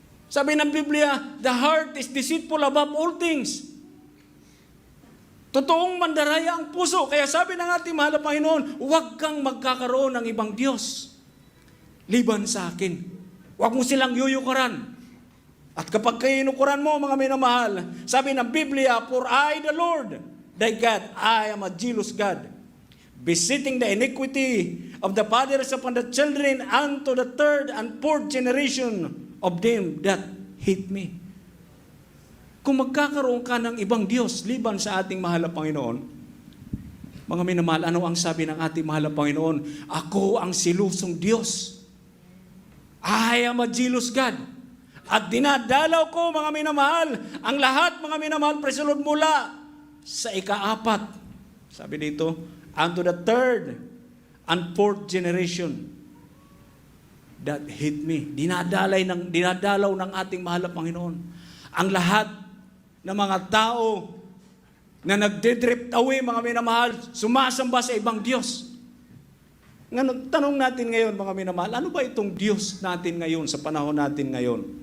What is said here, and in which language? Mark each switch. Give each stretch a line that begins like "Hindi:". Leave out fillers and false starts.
Filipino: Sabi ng Biblia,
English: the heart is deceitful above all things.
Filipino: Totoong mandaraya ang puso. Kaya sabi ng ating mahal na Panginoon, huwag kang magkakaroon ng ibang Diyos liban sa akin. Huwag mo silang yuyukuran. At kapag kinukuran mo, mga minamahal, sabi ng Biblia,
English: for I, the Lord, thy God, I am a jealous God, visiting the iniquity of the fathers upon the children unto the third and fourth generation of them that hate me.
Filipino: Kung magkakaroon ka ng ibang Diyos liban sa ating mahal na Panginoon, mga minamahal, ano ang sabi ng ating mahal na Panginoon? Ako ang silusong Diyos.
English: I am a jealous God.
Filipino: At dinadalaw ko, mga minamahal, ang lahat, mga minamahal,
English: praise the Lord,
Filipino: mula sa ika-4. Sabi dito,
English: unto the third and fourth generation that hate me.
Filipino: Dinadalaw ng ating mahal na Panginoon. Ang lahat ng mga tao na nagdedrift away, mga minamahal, sumasamba sa ibang Diyos. Tanong natin ngayon, mga minamahal, ano ba itong Diyos natin ngayon, sa panahon natin ngayon?